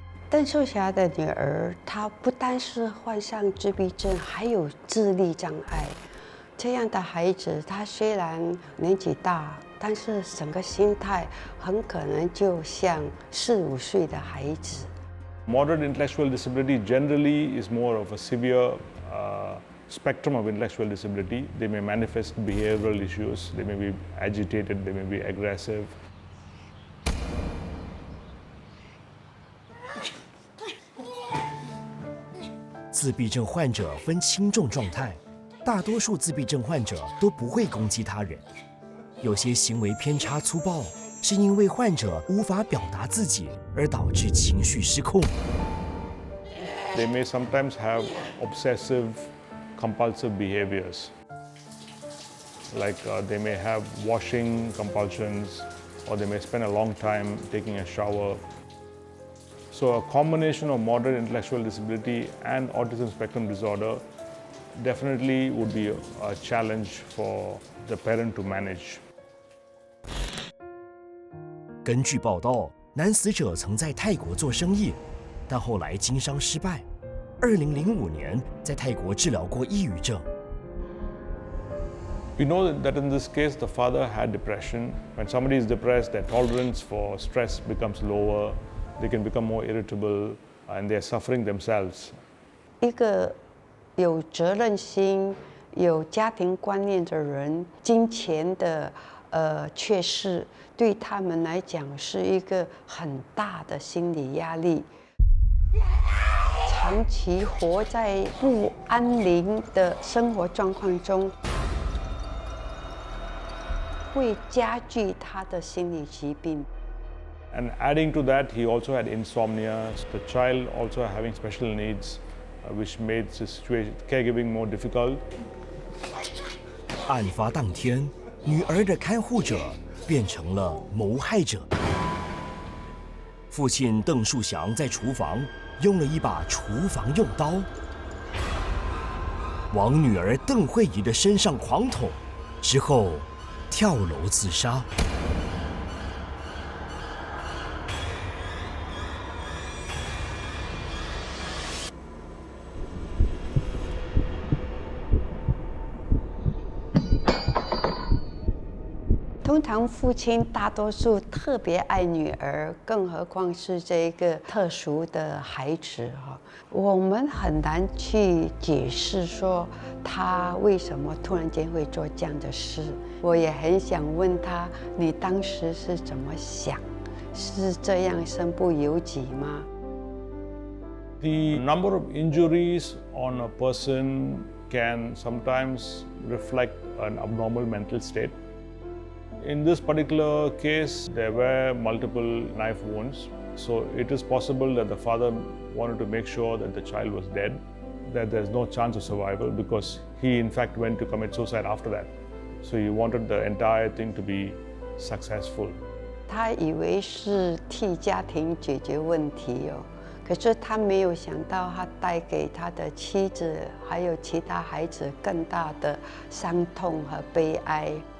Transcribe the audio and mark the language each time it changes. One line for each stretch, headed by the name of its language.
Chinese: 邓树祥的女儿，她不单是患上自闭症，还有智力障碍。这样的孩子，他虽然年纪大，但是整个心态很可能就像4、5岁的孩子。
English: Moderate intellectual disability generally is more of a severe spectrum of intellectual disability. They may manifest behavioral issues, they may be agitated, they may be aggressive.
Chinese: 自闭症患者分轻重状态，大多数自闭症患者都不会攻击他人，有些行为偏差粗暴，是因为患者无法表达自己而导致情绪失控。
English: They may sometimes have obsessive, compulsive behaviors. Like they may have washing compulsions, or they may spend a long time taking a shower. So a combination of moderate intellectual disability and autism spectrum disorder definitely would be a challenge for the parent to manage.
Chinese: 根据报道，男死者曾在泰国做生意，但后来经商失败。 2005年在泰国治疗过抑郁症。
English: We know that in this case, the father had depression. When somebody is depressed, their tolerance for stress becomes lower. They can become more irritable, and they are suffering themselves.
Chinese: 一个有责任心、有家庭观念的人，金钱的缺失，对他们来讲是一个很大的心理压力。长期活在不安宁的生活状况中，会加剧他的心理疾病。
English: And adding to that, he also had insomnia. The child also having special needs, which made the situation caregiving more difficult.
Chinese: 案发当天，女儿的看护者变成了谋害者。父亲邓树祥在厨房用了一把厨房用刀，往女儿邓慧仪的身上狂捅，之后跳楼自杀。通常父亲大多数特别爱女儿，更何况是这个特殊的孩子哈，我们很难去解释说他为什么突然间会做这样的事。我也很想问他，你当时是怎么想？是这样身不由己吗？
English: The number of injuries on a person can sometimes reflect an abnormal mental state. In this particular case, there were multiple knife wounds, so it is possible that the father wanted to make sure that the child was dead, that there's no chance of survival because he in fact went to commit suicide after that. So he wanted the entire thing to be successful.
Chinese: 他以为是替家庭解决问题哦，可是他没有想到，他带给他的妻子还有其他孩子更大的伤痛和悲哀。